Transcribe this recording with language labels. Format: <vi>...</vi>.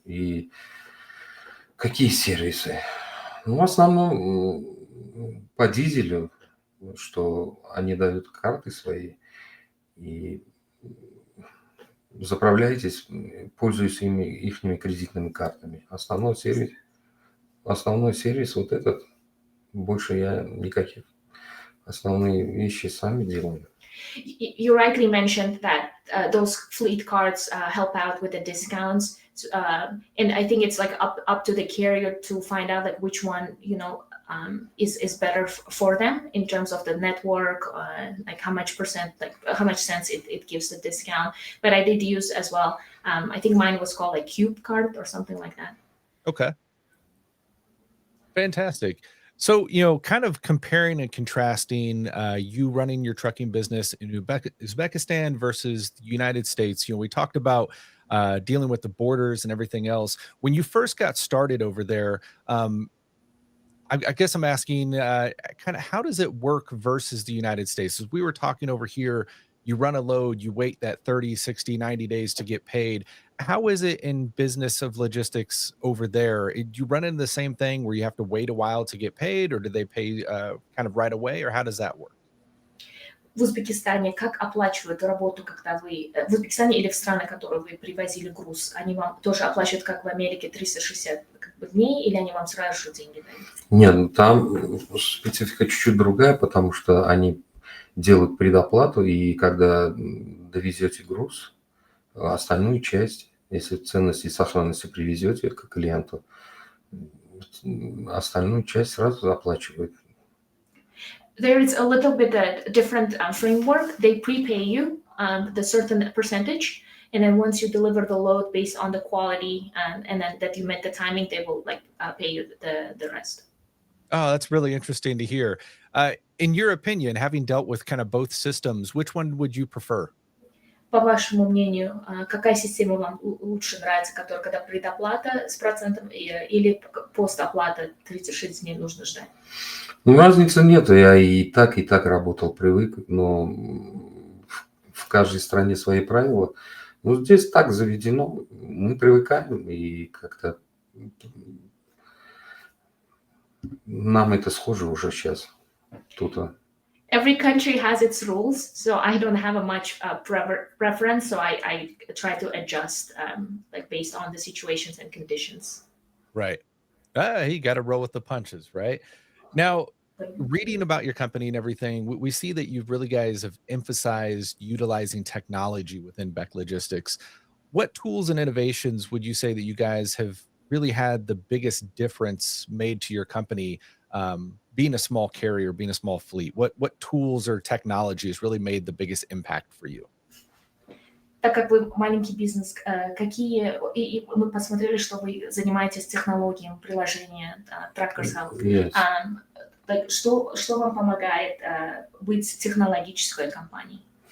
<ru>И какие сервисы? Ну, в основном по дизелю, что они дают карты свои, И заправляйтесь, пользуясь ихними кредитными картами. Основной сервис вот этот. Больше я никаких. Основные вещи сами делаем.</ru> <en>You rightly mentioned that those fleet cards help out with the discounts, and I think it's like up to the carrier to find out like which one is better for them in terms of the network, like how much percent, like how much sense it gives the discount. But I did use as well. I think mine was called like Cube Card or something like that. Okay. Fantastic. So, kind of comparing and contrasting you running your trucking business in Uzbekistan versus the United States. We talked about dealing with the borders and everything else. When you first got started over there, I guess I'm asking kind of how does it work versus the United States? As we were talking over here, you run a load, you wait that 30, 60, 90 days to get paid. How is it in business of logistics over there? Do you run into the same thing where you have to wait a while to get paid, or do they pay kind of right away, or how does that work?</en> <ru>В Узбекистане как оплачивают работу, когда вы в Узбекистане или в страны, которые вы привозили груз, они вам тоже оплачивают, как в Америке, 360 дней, или они вам сразу же деньги дают? Нет, там специфика чуть-чуть другая, потому что они делают предоплату, и когда довезете груз, остальную часть, если ценности и сохранности привезете к клиенту, остальную часть сразу оплачивают.</ru> <en>There is a little bit different framework. They prepay you the certain percentage, and then once you deliver the load based on the quality and then that you met the timing, they will pay you the rest. Oh, that's really interesting to hear. In your opinion, having dealt with kind of both systems, which one would you prefer?</en> <ru>По вашему мнению, какая система вам лучше нравится, которая когда предоплата с процентом или постоплата 36 дней нужно ждать? Ну, разницы нет, я и так работал, привык, но в каждой стране свои правила. Ну, здесь так заведено, мы привыкаем, и как-то нам это схоже уже сейчас. Тут.</ru> <en>Every country has its rules, so I don't have a much preference, so I try to adjust based on the situations and conditions. Right. You got to roll with the punches, right? Now, reading about your company and everything, we see that you really guys have emphasized utilizing technology within Bek Logistics. What tools and innovations would you say that you guys have really had the biggest difference made to your company, being a small carrier, being a small fleet? What tools or technologies really made the biggest impact for you?</en> <ru>Так как вы маленький бизнес, и мы посмотрели, что вы занимаетесь технологией приложения Trackers Help.</ru> <en>Yes.</en> <ru>Что вам помогает быть технологической компанией?</ru>